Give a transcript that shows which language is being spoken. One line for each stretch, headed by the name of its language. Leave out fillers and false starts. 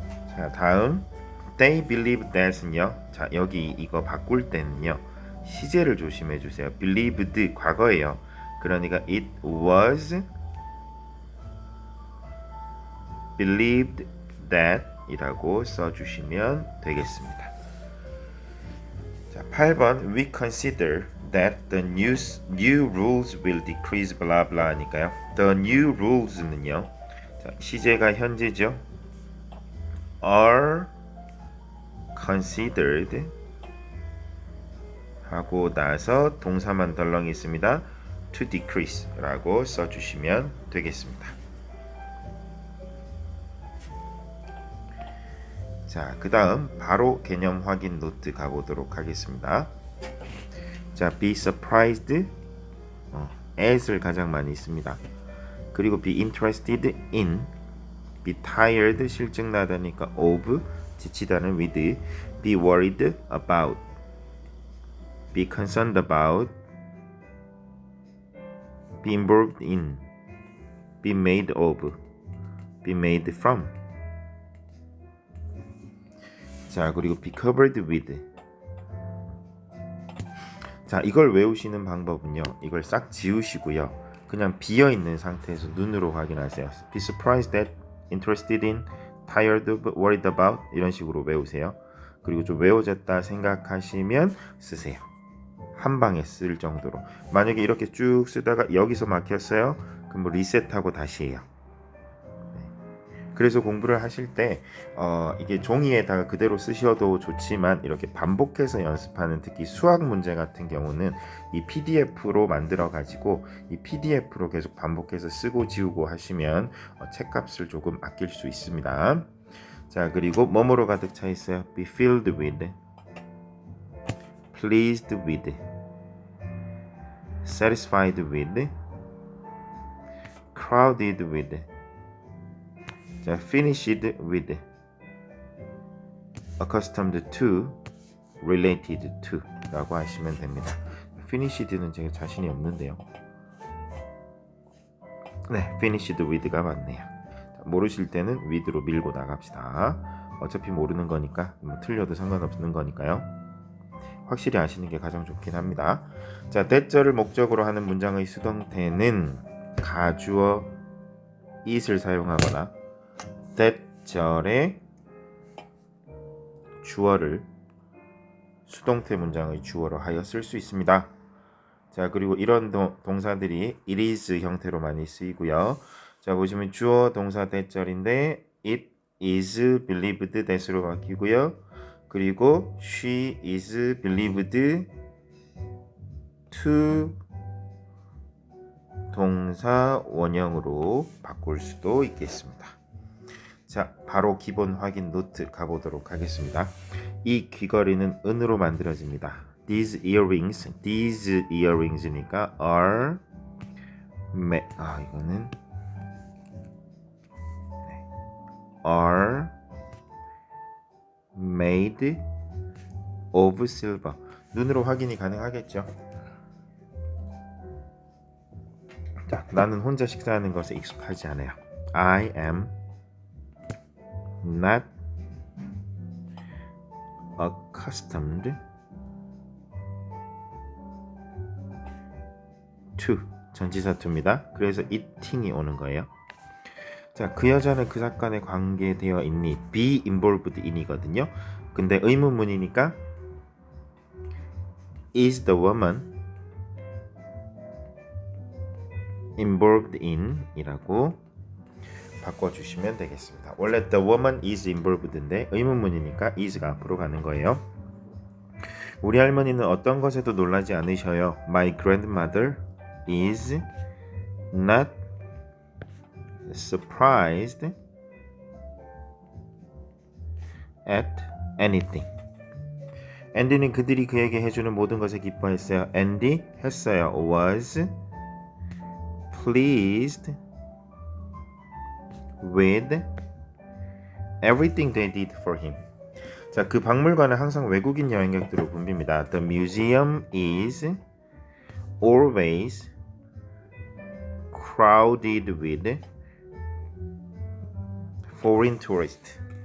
Korean: 자, 다음
English: they believe that
Korean: 은요. 자, 여기 이거 바꿀 때는요. 시제를 조심해 주세요. believed 과거예요. 그러니까
English: it was believed that
Korean: 이라고 써주시면 되겠습니다.
English: 자,
Korean: 8번
English: we consider that the new rules will decrease blah blah
Korean: 하니까요.
English: the new rules는요.
Korean: 자, 시제가 현재죠.
English: are considered
Korean: 하고 나서 동사만 덜렁 있습니다.
English: to decrease
Korean: 라고 써주시면 되겠습니다. 자, 그 다음 바로 개념 확인 노트 가보도록 하겠습니다. 자,
English: be surprised as
Korean: 를 가장 많이 씁니다.
English: 그리고 be interested in, be tired
Korean: 실증나다니까
English: of,
Korean: 지치다는
English: with, be worried about be concerned about, be involved in, be made of, be made from. 자, 그리고 be covered with.
Korean: 자, 이걸 외우시는 방법은요, 이걸 싹 지우시고요, 그냥 비어있는 상태에서 눈으로 확인하세요.
English: be surprised at, interested in, tired of, worried about
Korean: 이런 식으로 외우세요. 그리고 좀 외워졌다 생각하시면 쓰세요. 한 방에 쓸 정도로. 만약에 이렇게 쭉 쓰다가 여기서 막혔어요, 그럼 뭐 리셋하고 다시 해요. 그래서 공부를 하실 때 이게 종이에다가 그대로 쓰셔도 좋지만 이렇게 반복해서 연습하는, 특히 수학 문제 같은 경우는 이 PDF로 만들어 가지고 이 PDF로 계속 반복해서 쓰고 지우고 하시면 책값을 조금 아낄 수 있습니다. 자, 그리고 뭐뭐로 가득 차 있어요.
English: be filled with, pleased with, satisfied with, crowded with. 자, finished with, accustomed to, related to
Korean: 라고 하시면 됩니다. finished는 제가 자신이 없는데요. 네,
English: finished with
Korean: 가 맞네요. 자, 모르실 때는 with로 밀고 나갑시다. 어차피 모르는 거니까 뭐 틀려도 상관없는 거니까요. 확실히 아시는 게 가장 좋긴 합니다. 자, that절을 목적으로 하는 문장의 수동태는 가주어 it을 사용하거나 that절의 주어를 수동태 문장의 주어로 하여 쓸 수 있습니다. 자, 그리고 이런 동사들이
English: it is
Korean: 형태로 많이 쓰이고요. 자, 보시면 주어 동사 that절인데
English: it is believed that
Korean: 으로 바뀌고요. 그리고
English: she is believed to
Korean: 동사 원형으로 바꿀 수도 있겠습니다. 자, 바로 기본 확인 노트 가보도록 하겠습니다. 이 귀걸이는 은으로 만들어집니다.
English: These earrings니까 are 이거는 are made of silver.
Korean: 눈으로 확인이 가능하겠죠. 자, 나는 혼자 식사하는 것에 익숙하지 않아요.
English: I am not accustomed to.
Korean: 전치사
English: to입니다.
Korean: 그래서 eating이 오는 거예요. 자, 그 여자는 그 사건에 관계되어 있니?
English: be involved in이거든요.
Korean: 근데 의문문이니까
English: is the woman involved in
Korean: 이라고 바꿔주시면 되겠습니다. 원래
English: the woman is involved
Korean: 인데 의문문이니까 is가 앞으로 가는 거예요. 우리 할머니는 어떤 것에도 놀라지 않으셔요.
English: My grandmother is not surprised at anything.
Korean: 앤디는 그들이 그에게 해주는 모든 것에 기뻐했어요. 앤디 했어요.
English: was pleased with everything they did for him.
Korean: 자, 그 박물관은 항상 외국인 여행객들로 붐빕니다.
English: The museum is always crowded with foreign tourists.